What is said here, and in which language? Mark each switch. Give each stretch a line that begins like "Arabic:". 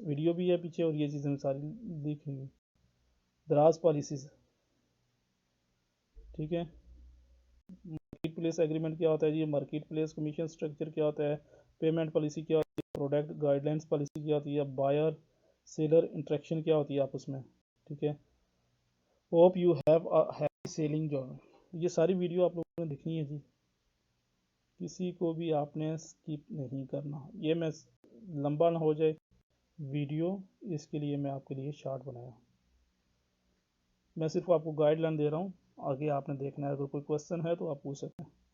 Urdu: Video بھی ہے پیچھے اور یہ چیزیں ساری لکھی ہوئی. دراز پالیسیز. ٹھیک ہے. مارکیٹ پلیس ایگریمنٹ کیا ہوتا ہے جی، مارکیٹ پلیس کمیشن سٹرکچر کیا ہوتا ہے، پیمنٹ پالیسی کیا ہوتی ہے، پروڈکٹ گائیڈ لائنس پالیسی کیا ہوتی ہے، بائر سیلر انٹریکشن کیا ہوتی ہے آپس میں. ٹھیک ہے.
English: Hope you have a happy sailing journey.
Urdu: یہ ساری ویڈیو آپ لوگوں نے دیکھنی ہے جی، کسی کو بھی آپ نے اسکپ نہیں کرنا. یہ میں لمبا نہ ہو جائے ویڈیو، اس کے لیے میں آپ کے لیے شارٹ بنایا. میں صرف آپ کو گائیڈ لائن دے رہا ہوں، آگے آپ نے دیکھنا ہے. اگر کوئی کوشچن ہے تو آپ پوچھ سکتے ہیں.